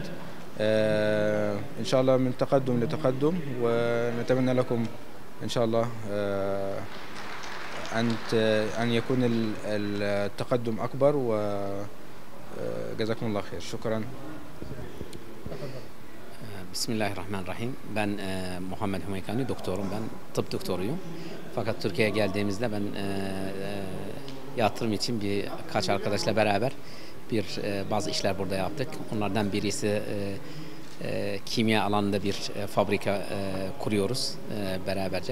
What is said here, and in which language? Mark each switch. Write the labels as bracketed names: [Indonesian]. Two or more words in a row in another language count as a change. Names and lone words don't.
[Arabic] إن شاء الله من تقدم لتقدم، ونتمنى لكم إن شاء الله أن يكون التقدم أكبر، وجزاكم الله خير. شكرا. [Turkish] Bismillahirrahmanirrahim. Ben Muhammed Humeykani, doktorum. Ben tıp doktoruyum. Fakat Türkiye'ye geldiğimizde ben yatırım için birkaç arkadaşla beraber bazı işler burada yaptık. Onlardan birisi kimya alanında bir fabrika kuruyoruz beraberce.